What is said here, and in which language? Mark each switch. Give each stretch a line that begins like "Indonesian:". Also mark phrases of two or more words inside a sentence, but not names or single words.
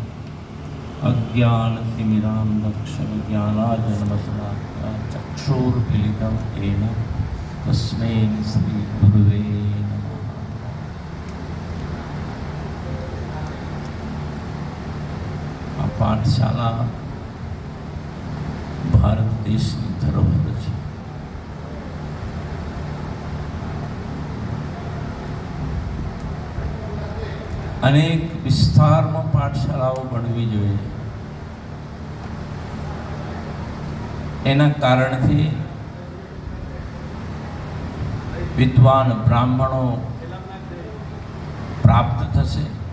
Sanskrit: अज्ञानतिमिरान्धस्य ज्ञानाञ्जनशलाकया चक्षुर्मीलितं येन तस्मै श्रीगुरुवे नमः।
Gujarati: આ પાઠશાલા ભારત દેશની ધરોહર છે। અનેક વિસ્તારમાં પાઠશાલાઓ બનવી જોઈએ। એના કારણથી વિદ્વાન બ્રાહ્મણો પ્રાપ્ત થશે।